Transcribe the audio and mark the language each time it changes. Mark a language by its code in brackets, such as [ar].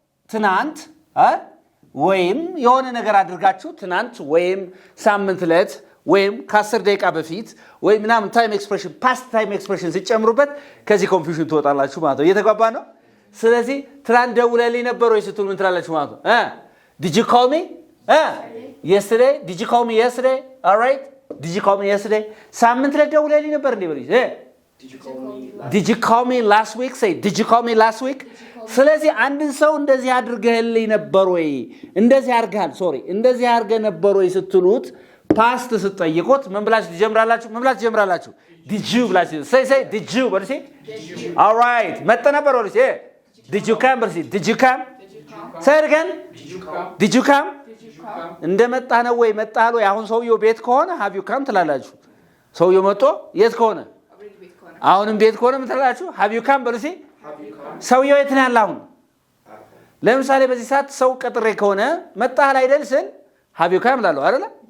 [am] ትናንት ወይም የሆነ ነገር አድርጋችሁ ትናንት ወይም ሳምንት ዕለት ወይም ከ10 ደቂቃ በፊት ወይ ምናምን ታይም ኤክስፕሬሽን [en] ፓስት ታይም ኤክስፕሬሽን [am] ሲጨምሩበት ከዚህ ኮንፊውዥን ትወጣላችሁ ማለት ነው። እየተግባባ ነው? ስለዚህ ትናንት ደውለልኝ ነበር ወይ ስትሉ ምን ትላላችሁ ማለት ነው? [en] did you call me? yesterday? did you call me yesterday? all right? did you call me yesterday? [am] ሳምንት ዕለት ደውለልኝ ነበር እንዴ በልኝ? [en] did you call me last week? say did you call me last week? [am] ስለዚህ አንድን ሰው እንደዚህ አድርገህልኝ ነበር ወይ እንደዚህ አድርገሃል እንደዚህ አድርገህ ነበር ወይ ስትሉት ፓስት ስትጠይቁት ምን ብላችሁ ትጀምራላችሁ? ምን ብላችሁ ትጀምራላችሁ? [en] did you ብላችሁ say did you በል እስኪ። all right [am] መጣ ነበር በል እስኪ። [en] did you come በል እስኪ። did you come? say it again. did you come? [am] እንደመጣ ነው ወይ መጣህ ወይ? አሁን ሰውየው ቤት ከሆነ [en] have you come [am] ትላላችሁ። ሰውየው መጥቶ የት ከሆነ አሁንም ቤት ከሆነ ምን ትላላችሁ? [en] have you come [am] በል እስኪ። ሰውየው የት ነው ያለው አሁን? ለምሳሌ በዚህ ሰዓት ሰው ቀጥሬ ከሆነ መጣህ አይደል ስል have you come እላለሁ አይደል?